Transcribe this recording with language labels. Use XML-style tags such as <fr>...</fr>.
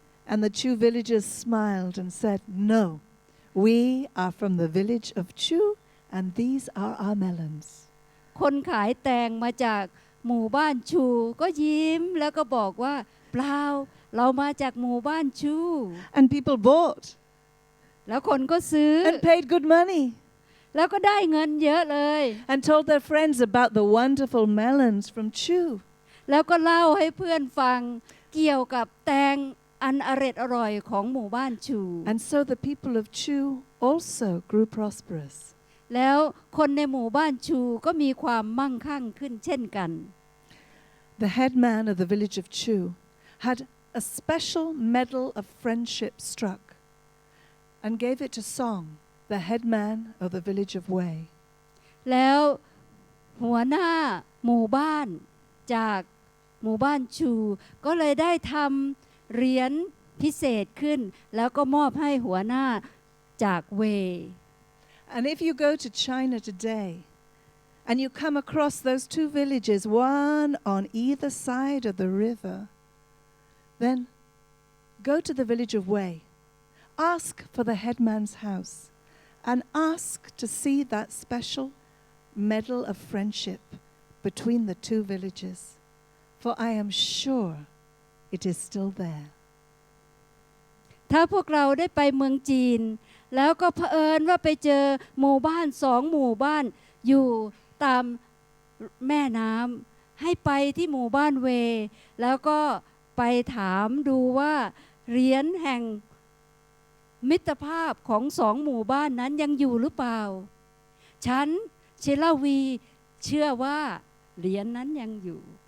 <en>And the Chu villagers smiled and said, "No, we are from the village of Chu, and these are our melons."</en> <th>คนขายแตงมาจากหมู่บ้านชูก็ยิ้มแล้วก็บอกว่าเปล่าเรามาจากหมู่บ้านชู</th> <en>And people bought</en> <th>แล้วคนก็ซื้อ</th> <en>and paid good money</en> <th>แล้วก็ได้เงินเยอะเลย</th> <en>and told their friends about the wonderful melons from Chu.</en> <th>แล้วก็เล่าให้เพื่อนฟังเกี่ยวกับแตงอันอร่อยของหมู่บ้านชู</th> <en>And so the people of Chu also grew prosperous.</en> <th>แล้วคนในหมู่บ้านชูก็มีความมั่งคั่งขึ้นเช่นกัน</th> <en>The headman of the village of Chu had a special medal of friendship struck and gave it to Song, the headman of the village of Wei.</en> <th>แล้วหัวหน้าหมู่บ้านจากหมู่บ้านชูก็เลยได้ทำเหรียญพิเศษขึ้นแล้วก็มอบให้หัวหน้าจากเว</th> <en>And if you go to China today and you come across those two villages, one on either side of the river, then go to the village of Wei, ask for the headman's house, and ask to see that special medal of friendship between the two villages, for I am sure it is still there.</en> <th>ถ้าพวกเราได้ไปเมืองจีนแล้วก็เผอิญว่าไปเจอหมู่บ้าน2หมู่บ้านอยู่ตามแม่น้ำให้ไปที่หมู่บ้านเวแล้วก็ไปถามดูว่าเหรียญแห่งมิตรภาพของ2หมู่บ้านนั้นยังอยู่หรือเปล่าฉันเชลาวีเชื่อว่าเหรียญนั้นยังอยู่</th>